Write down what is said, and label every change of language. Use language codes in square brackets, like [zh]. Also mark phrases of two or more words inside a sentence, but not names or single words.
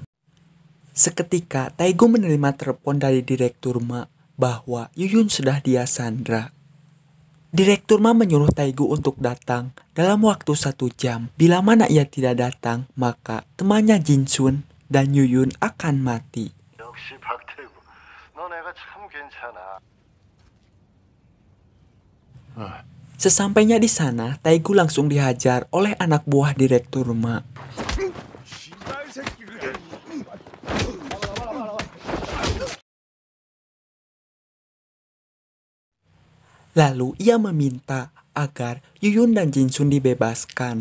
[id] Seketika Taegu menerima telepon dari Direktur Ma bahwa Yuyun sudah dia sandra. Direktur Ma menyuruh Taegu untuk datang dalam waktu 1 jam. Bila mana ia tidak datang, maka temannya Jinsun dan Yuyun akan mati. [ko] 역시 박태구, 너 내가 참 괜찮아. [id] Sesampainya di sana, Taegu langsung dihajar oleh anak buah Direktur Ma. Lalu ia meminta agar Yuyun dan Jinsun dibebaskan.